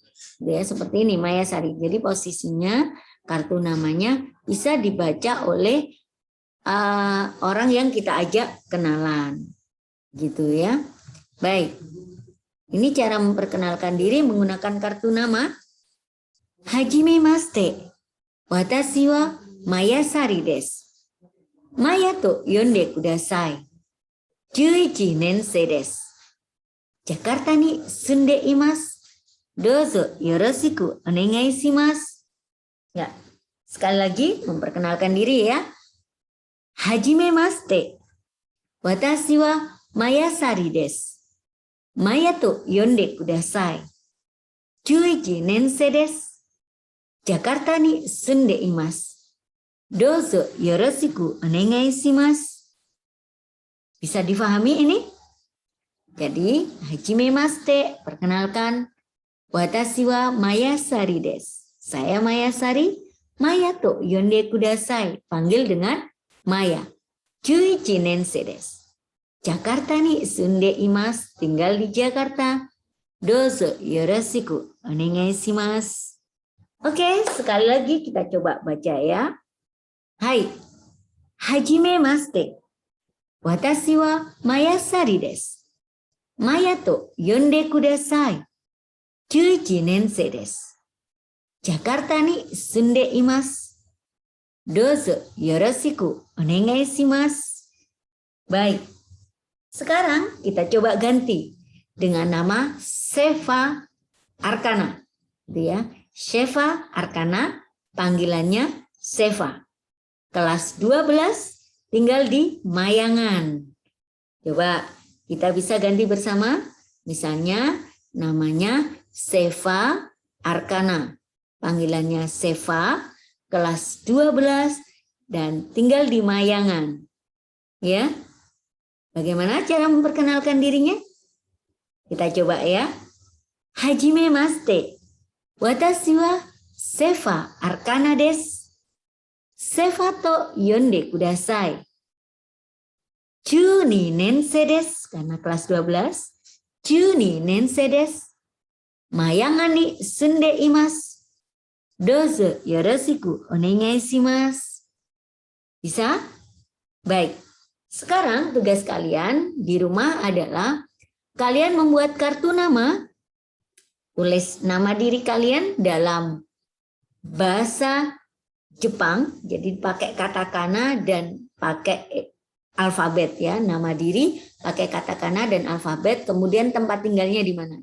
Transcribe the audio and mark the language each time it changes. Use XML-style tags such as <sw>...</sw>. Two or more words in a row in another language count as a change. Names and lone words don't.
<id>Gitu ya, seperti ini Mayasari. Jadi posisinya kartu namanya bisa dibaca oleh orang yang kita ajak kenalan, gitu ya. Baik, ini cara memperkenalkan diri menggunakan kartu nama.</id> <ja>はじめまして、私はMayasariです. Mayaと呼んでください。11年生です. Jakarta ni sunde imasu. どうぞよろしくお願いします.</ja> <id>Ya, sekali lagi memperkenalkan diri ya.</id> <ja>はじめまして。私はMayasariです. Mayaと呼んでください。11年生です. Jakartaに住んでいます。どうぞよろしくお願いします.</ja> <id>Bisa difahami ini? Jadi, hajimemashite, perkenalkan.</id> <ja>Watashi wa Mayasari desu.</ja> <id>Saya Mayasari.</id> <ja>Mayaと呼んでください.</ja> <id>Panggil dengan Maya.</id> <ja>11年生です。Jakartaに住んでいます.</ja> <id>Tinggal di Jakarta.</id> <ja>どうぞよろしくお願いします.</ja> <id>Oke, sekali lagi kita coba baca ya. Hai.</id> <ja>はじめまして。私はMayasariです. Mayaと呼んでください。11年生です. Jakarta ni sunde imasu. どうぞよろしくお願いします.</ja> <id>Baik. Sekarang kita coba ganti dengan nama Seva Arkana. Gitu ya. Seva Arkana, panggilannya Seva. Kelas 12 tinggal di Mayangan. Coba kita bisa ganti bersama. Misalnya namanya Seva Arkana. Panggilannya Seva, kelas 12 dan tinggal di Mayangan. Ya. Bagaimana cara memperkenalkan dirinya? Kita coba ya.</id> <ja>はじめまして。私はSeva Arkanaです. Sevaと呼んでください. 12年生です.</ja> <id>Karena kelas 12.</id> <ja>12年生です。Mayanganに住んでいます. どうぞよろしくお願いします.</ja> <id>Bisa? Baik. Sekarang tugas kalian di rumah adalah kalian membuat kartu nama. Tulis nama diri kalian dalam bahasa Jepang. Jadi pakai katakana dan pakai alfabet ya, nama diri pakai katakana dan alfabet, kemudian tempat tinggalnya di mana.</id>